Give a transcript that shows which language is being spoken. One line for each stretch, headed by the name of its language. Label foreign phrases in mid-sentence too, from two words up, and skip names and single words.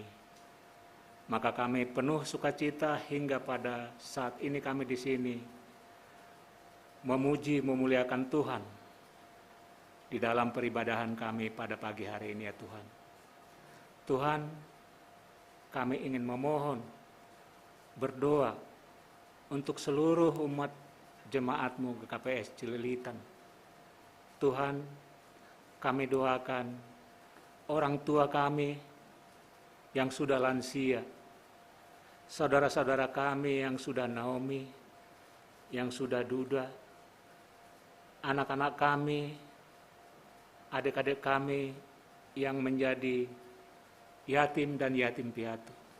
Indonesian: Maka kami penuh sukacita hingga pada saat ini kami di sini memuji, memuliakan Tuhan di dalam peribadahan kami pada pagi hari ini ya Tuhan. Tuhan, kami ingin memohon, berdoa untuk seluruh umat jemaat-Mu GKPS Cililitan. Tuhan, kami doakan orang tua kami yang sudah lansia, saudara-saudara kami yang sudah naomi, yang sudah duda, anak-anak kami, adik-adik kami yang menjadi yatim dan yatim piatu.